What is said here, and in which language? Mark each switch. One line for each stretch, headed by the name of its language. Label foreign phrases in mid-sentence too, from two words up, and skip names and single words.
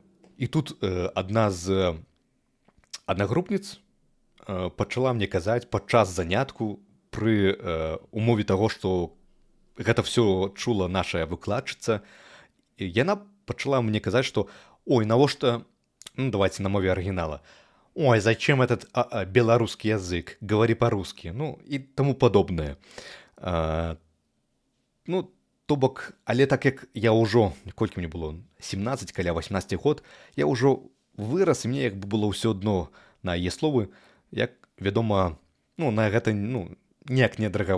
Belarusian: І тут адна з аднагрупніц пачала мне казаць падчас занятку пры умове таго, што гэта ўсё чула наша выкладчыца. Яна пачала мне казаць, што ой, навошта, давайте на мове арыгінала.
Russian: Ой, зачем этот белорусский язык? Говори по-русски.
Belarusian: І тому падобнае. То бок, але так як я ўжо, колькі мне было, 17, каля 18 год, я ўжо вырас, і мне як бы было ўсё адно на яе словы, як вядома, на гэта ніяк не адрэагаваў.